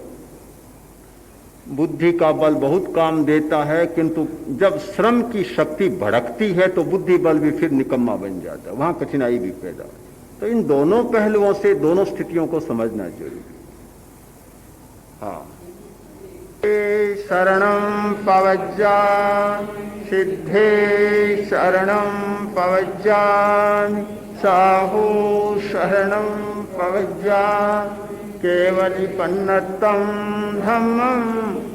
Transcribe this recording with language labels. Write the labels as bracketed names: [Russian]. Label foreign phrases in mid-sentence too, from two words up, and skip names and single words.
[Hindi] बुद्धि का बल बहुत काम देता है, किंतु जब श्रम की शक्ति भड़कती है तो बुद्धि बल भी फिर निकम्मा बन जाता है, वहां कठिनाई भी पैदा होती है। तो इन दोनों पहलुओं से, दोनों स्थितियों को समझना जरूरी। हाँ, [Prakrit languages] शरणं पवज्जा सिद्धे शरणं पवज्जामि, साहू शरणं पवज्जा केवलिपन्नतं धम्मं,